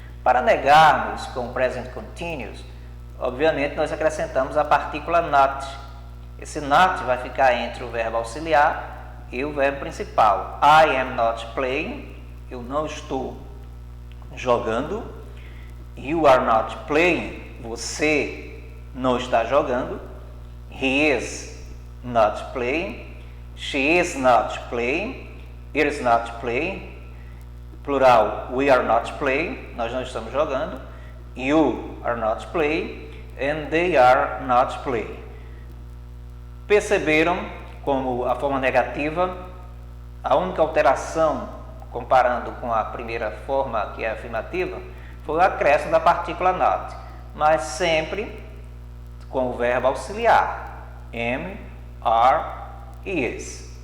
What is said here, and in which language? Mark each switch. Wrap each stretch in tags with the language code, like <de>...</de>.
<pt>Para negarmos com o present continuous, obviamente nós acrescentamos a partícula not. Esse not vai ficar entre o verbo auxiliar e o verbo principal.</pt> <en>I am not playing,</en> <pt>eu não estou jogando.</pt> <en>You are not playing,</en> <pt>você não está jogando.</pt> <en>He is not playing, she is not playing. It is not playing, plural, we are not playing,</en> <pt>nós não estamos jogando.</pt> <en>You are not playing and they are not playing.</en> <pt>Perceberam como a forma negativa, a única alteração, comparando com a primeira forma, que é a afirmativa, foi o acréscimo da partícula not, mas sempre com o verbo auxiliar, am, are e is.</pt>